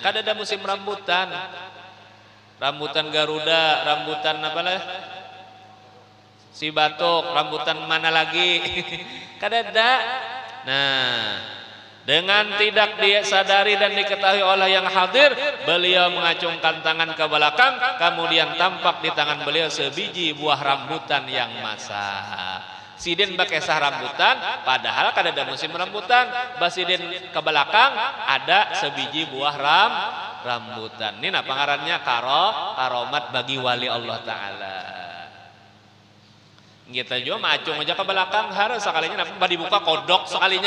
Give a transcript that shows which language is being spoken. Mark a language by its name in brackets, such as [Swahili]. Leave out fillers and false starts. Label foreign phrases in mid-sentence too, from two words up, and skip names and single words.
[Banjar] Kada ada musim rambutan. Rambutan Garuda, rambutan apa lah? Si batok, rambutan mana lagi? [Indonesian] Kadada. Nah, dengan tidak disadari dan diketahui oleh yang hadir, beliau mengacungkan tangan ke belakang, kemudian tampak di tangan beliau sebiji buah rambutan yang masak. [Banjar] Sidin pakai sah rambutan, padahal kadada musim rambutan. Basidin ke belakang ada sebiji buah rambutan. Ini apa ngarannya? Karomat bagi wali Allah Ta'ala. Kita juga macung aja ke belakang, harus sekalinya napa dibuka kodok sekalinya.